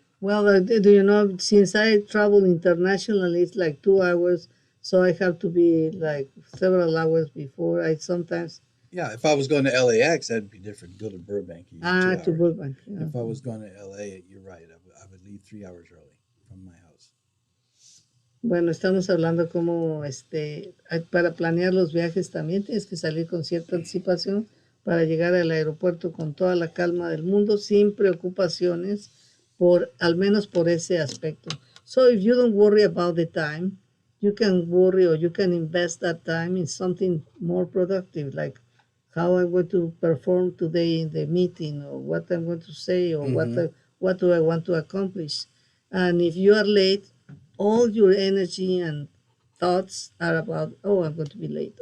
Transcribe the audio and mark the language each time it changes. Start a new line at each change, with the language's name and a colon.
English: Well, do you know, since I travel internationally, it's like 2 hours, so I have to be like several hours before. I sometimes, Yeah, if I was going to LAX, that'd be different. Go to Burbank, you use two to Burbank. Yeah. If I was going to LA, you're right. I would leave 3 hours early from my house.
Spanish: Bueno, estamos hablando como para planear los viajes también tienes que salir con cierta anticipación para llegar al aeropuerto con toda la calma del mundo, sin preocupaciones, al menos por ese aspecto.
English: So if you don't worry about the time, you can worry or you can invest that time in something more productive, like how I'm going to perform today in the meeting, or what I'm going to say, or Mm-hmm. what do I want to accomplish. And if you are late, all your energy and thoughts are about, oh, I'm going to be late.